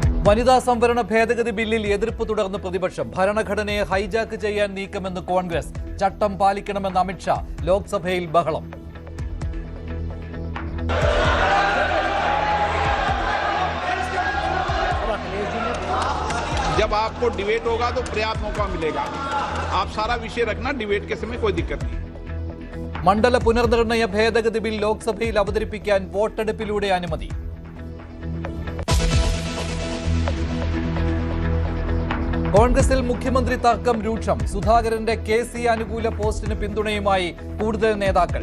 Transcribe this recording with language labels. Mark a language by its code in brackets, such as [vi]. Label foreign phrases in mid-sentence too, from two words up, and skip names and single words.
[ml] വനിതാ സംവരണ ഭേദഗതി ബില്ലിൽ എതിർപ്പ് തുടർന്ന് പ്രതിപക്ഷം. ഭരണഘടനയെ ഹൈജാക്ക് ചെയ്യാൻ നീക്കമെന്ന് കോൺഗ്രസ്. ചട്ടം പാലിക്കണമെന്ന് അമിത്ഷാ. ലോക്സഭയിൽ ബഹളം. [hi] जब आपको डिबेट होगा तो पर्याप्त मौका मिलेगा. आप सारा विषय रखना, डिबेट के समय कोई दिक्कत नहीं. [ml] മണ്ഡല പുനർനിർണയ ഭേദഗതി ബിൽ ലോക്സഭയിൽ അവതരിപ്പിക്കാൻ വോട്ടെടുപ്പിലൂടെ അനുമതി. കോൺഗ്രസിൽ മുഖ്യമന്ത്രി തർക്കം രൂക്ഷം. സുധാകരന്റെ KC അനുകൂല പോസ്റ്റിന് പിന്തുണയുമായി കൂടുതൽ നേതാക്കൾ.